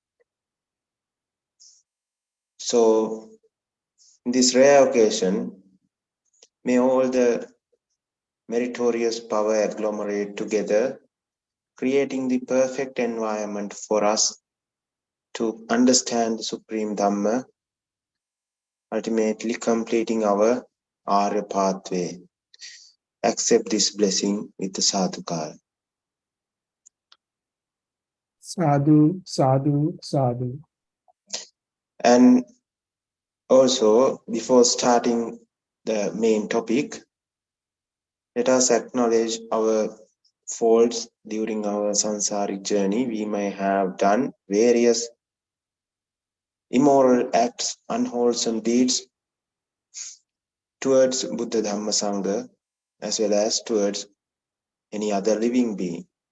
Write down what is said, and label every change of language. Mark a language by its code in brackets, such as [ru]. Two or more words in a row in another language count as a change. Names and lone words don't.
[en] So, in this rare occasion, may all the meritorious power agglomerate together, creating the perfect environment for us to understand the Supreme Dhamma, ultimately completing our Arya pathway. Accept this blessing with the sadhukara. [pi] Sadhu, sadhu, sadhu. [en] And also, before starting the main topic, let us acknowledge our faults during our sansaric journey. We may have done various immoral acts, unwholesome deeds towards Buddha Dhamma Sangha, as well as towards any other living being.